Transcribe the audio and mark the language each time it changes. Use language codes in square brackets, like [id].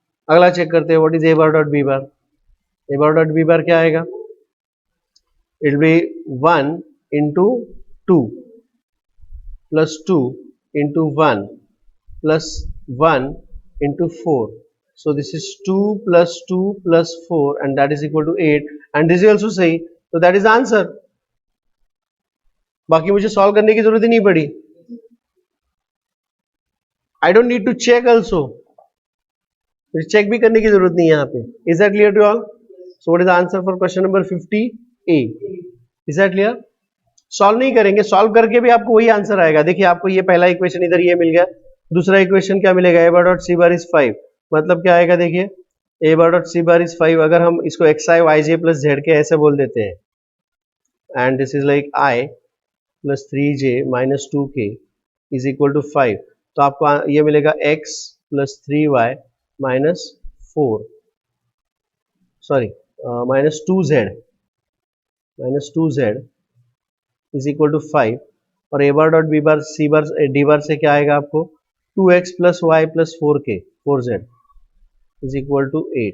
[hi] अगला चेक करते हैं [en] What is A bar dot B bar. [hi] A bar dot B bar क्या आएगा? [en] It will be 1 into 2 plus 2 into 1 plus 1 into 4. So this is 2 plus 2 plus 4 and that is equal to 8 and this is also सही. So that is the answer. [hi] बाकी मुझे solve करने की जरूरत ही नहीं पड़ी. [en] I don't need to check also. [hi] मुझे check भी करने की जरूरत नहीं है यहाँ पे. [en] Is that clear to all? So what is the answer for question number 50A? Is that clear? [hi] Solve नहीं करेंगे, सॉल्व करके भी आपको वही आंसर आएगा. देखिए आपको ये पहला इक्वेशन इधर ये मिल गया, दूसरा इक्वेशन क्या मिलेगा? [en] A bar dot C bar is 5. [hi] मतलब क्या आएगा? देखिए [en] A bar dot C bar is 5. [hi] अगर हम इसको xi yj प्लस zk ऐसे बोल देते हैं [en] And this is like i plus 3j minus 2k is equal to 5. [hi] तो आपको ये मिलेगा x plus 3y minus 4 sorry minus 2z is equal to 5 और ए बार डॉट बी बार सी बार डी बार से क्या आएगा आपको? [en] 2x plus Y plus 4k 4z is equal to 8.